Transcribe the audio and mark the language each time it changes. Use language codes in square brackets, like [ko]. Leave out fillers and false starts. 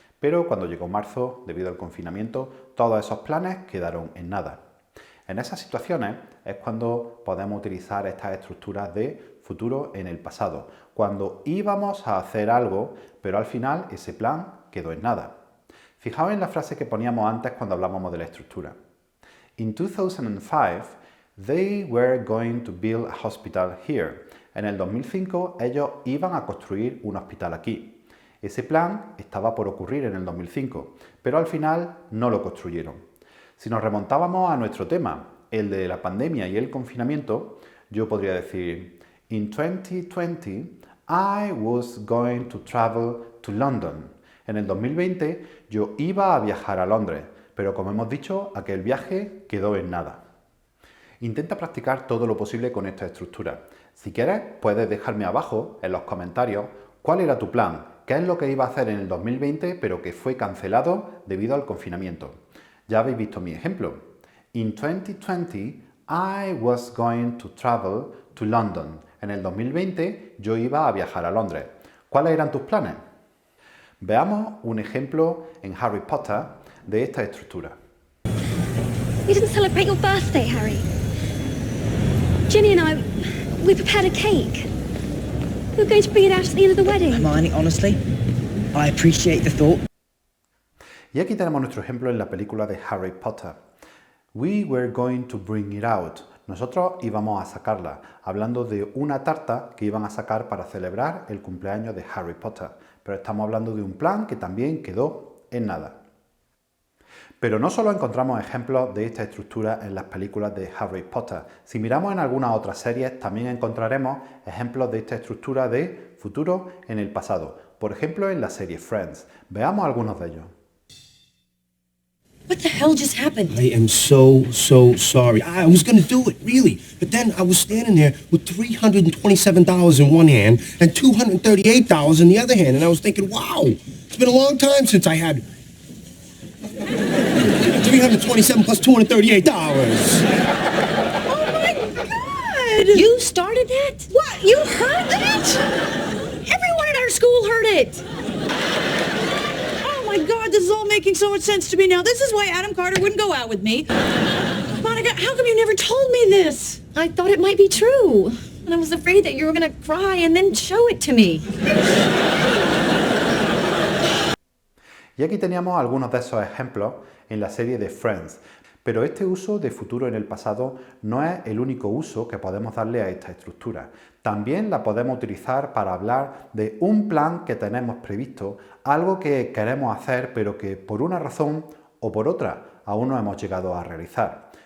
[es] Pero cuando llegó marzo, debido al confinamiento, todos esos planes quedaron en nada. En esas situaciones es cuando podemos utilizar estas estructuras de futuro en el pasado, cuando íbamos a hacer algo, pero al final ese plan quedó en nada. Fijaos en la frase que poníamos antes cuando hablábamos de la estructura. [en] In 2005, they were going to build a hospital here. [es] En el 2005, ellos iban a construir un hospital aquí. Ese plan estaba por ocurrir en el 2005, pero al final no lo construyeron. Si nos remontábamos a nuestro tema, el de la pandemia y el confinamiento, yo podría decir, [en] in 2020, I was going to travel to London. [es] En el 2020 yo iba a viajar a Londres, pero como hemos dicho, aquel viaje quedó en nada. Intenta practicar todo lo posible con esta estructura. Si quieres, puedes dejarme abajo, en los comentarios, cuál era tu plan, qué es lo que iba a hacer en el 2020, pero que fue cancelado debido al confinamiento. Ya habéis visto mi ejemplo. [en] In 2020, I was going to travel to London. [es] En el 2020, yo iba a viajar a Londres. ¿Cuáles eran tus planes? Veamos un ejemplo en Harry Potter de esta estructura. [en] We didn't celebrate your birthday, Harry. Ginny and I, we prepared a cake. We were going to bring it out at the end of the wedding. Hermione, honestly, I appreciate the thought. [es] Y aquí tenemos nuestro ejemplo en la película de Harry Potter. [en] We were going to bring it out. [es] Nosotros íbamos a sacarla, hablando de una tarta que iban a sacar para celebrar el cumpleaños de Harry Potter. Pero estamos hablando de un plan que también quedó en nada. Pero no solo encontramos ejemplos de esta estructura en las películas de Harry Potter. Si miramos en algunas otras series, también encontraremos ejemplos de esta estructura de futuro en el pasado. Por ejemplo, en la serie Friends. Veamos algunos de ellos. [en] What the hell just happened? I am so sorry. I was going to do it, really. But then I was standing there with $327 in one hand and $238 in the other hand. And I was thinking, wow, it's been a long time since I had 327 plus $238. Oh my God! You started that? What? You heard that? Everyone in our school heard it. Oh my God, this is all making so much sense to me now. This is why Adam Carter wouldn't go out with me. Monica, how come you never told me this? I thought it might be true. And I was afraid that you were going to cry and then show it to me. [es] Y aquí teníamos algunos de esos ejemplos en la serie de Friends. Pero este uso de futuro en el pasado no es el único uso que podemos darle a esta estructura. También la podemos utilizar para hablar de un plan que tenemos previsto, algo que queremos hacer pero que por una razón o por otra aún no hemos llegado a realizar.